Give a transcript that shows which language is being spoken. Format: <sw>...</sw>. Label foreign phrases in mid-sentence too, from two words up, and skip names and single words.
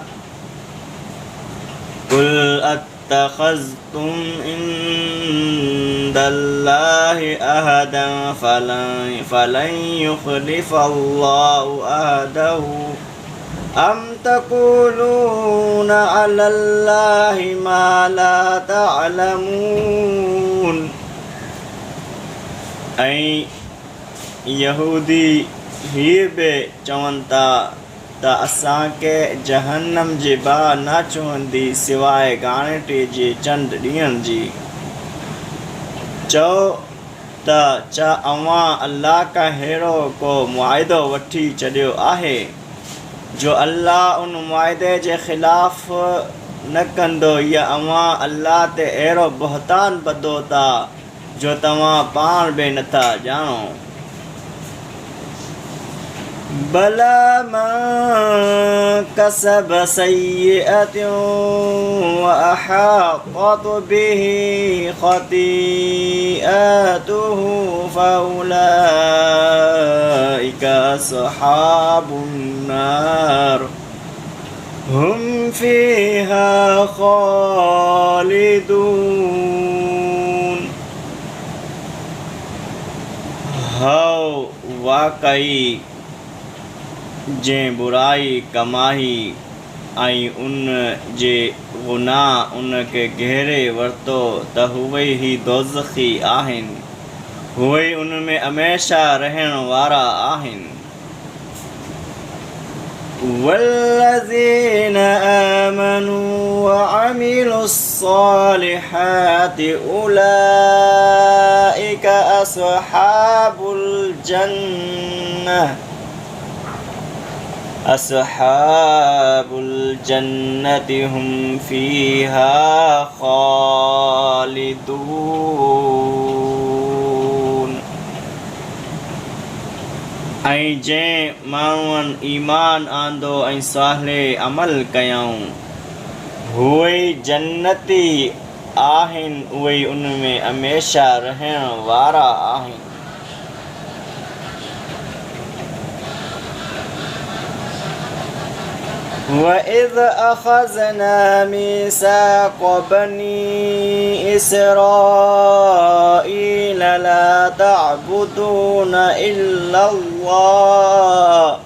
<ar>قُلْ أَتَّخَذْتُمْ عِندَ اللَّهِ عَهْدًا فَلَن يُخْلِفَ اللَّهُ عَهْدَهُ أَمْ تَقُولُونَ عَلَى اللَّهِ مَا لَا تَعْلَمُونَ.</ar> <sd>ऐं यहूदी हीअ बि चवनि था त असांखे जहन्नम जी बाहि न चुहंदी सवाइ ॻाणिटे जे चंड ॾींहंनि जी। चओ त छा अव्हां अल्लाह खां अहिड़ो को मुआइदो वठी छॾियो आहे जो अल्लाह उन मुआइदे जे ख़िलाफ़ न कंदो, या अव्हां अल्लाह ते अहिड़ो बहतान ॿधो था जो तव्हां पाण बि नथा ॼाणो।</sd> <ar>بلى من كسب سيئة وأحاطت به خطيئته فأولئك أصحاب النار هم فيها خالدون.</ar> <sd>हौ वाकई जंहिं बुराई कमाई ऐं उन जे गुनाह उन खे घेरे वरितो त उहे ई दोज़खी आहिनि, उहे उन में हमेशह रहण वारा आहिनि।</sd> <ar>والذين آمنوا وعملوا الصالحات أولئك أصحاب الجنة هم فيها خالدون.</ar> <sd>ऐं जंहिं माण्हुनि ईमान आंदो ऐं साले अमल कयऊं उहे जन्नती आहिनि, उहे उन में हमेशह रहण वारा आहिनि।</sd> <ar>وَإِذْ أَخَذْنَا مِيثَاقَ بَنِي إِسْرَائِيلَ لَا تَعْبُدُونَ إِلَّا اللَّهَ</ar>